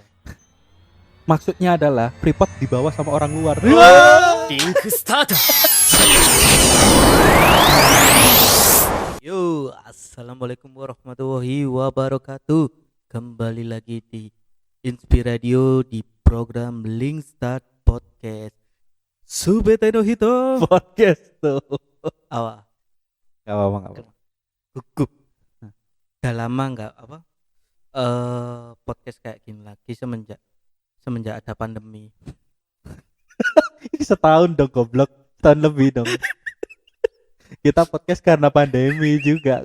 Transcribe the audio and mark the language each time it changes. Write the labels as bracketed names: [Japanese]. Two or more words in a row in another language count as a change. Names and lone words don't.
[Indonesian] maksudnya adalah Freeport dibawa sama orang luar. [Arabic] Yo, السلام عليكم ورحمة الله وبركاته. [Indonesian] Kembali lagi di Inspiradio di program Link Start Podcast. [Japanese] すべての人. [Indonesian] Podcast tuh. Awa, Gak apa-apa, gak apa-apa. gugup. Udah lama nggak apa? Podcast kayak gini lagi semenjak ada pandemi. Ini setahun dong goblok. Setahun lebih dong. Kita podcast karena pandemi juga.